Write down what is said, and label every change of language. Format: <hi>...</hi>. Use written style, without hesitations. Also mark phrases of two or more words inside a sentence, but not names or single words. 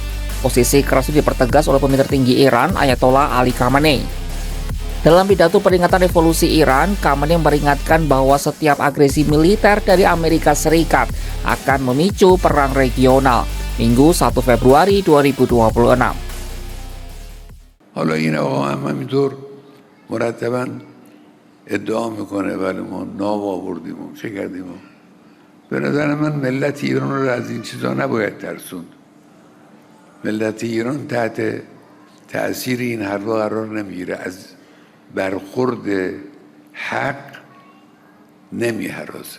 <id>Posisi keras dipertegas oleh pemimpin tertinggi Iran, Ayatollah Ali Khamenei. Dalam pidato peringatan revolusi Iran, Khamenei memperingatkan bahwa setiap agresi militer dari Amerika Serikat akan memicu perang regional. Minggu 1 Februari 2026.</id> <fa>حالا این آقا هم همینطور مرتباً ادعا میکنه ولی ما نام آوردیم و چه کردیم و به نظر من ملت ایران رو از این چیزا نباید ترسوند. ملت ایران تحت تأثیر این حرفا قرار نمیگیره، از برخورد حق نمی‌هراسه.</fa>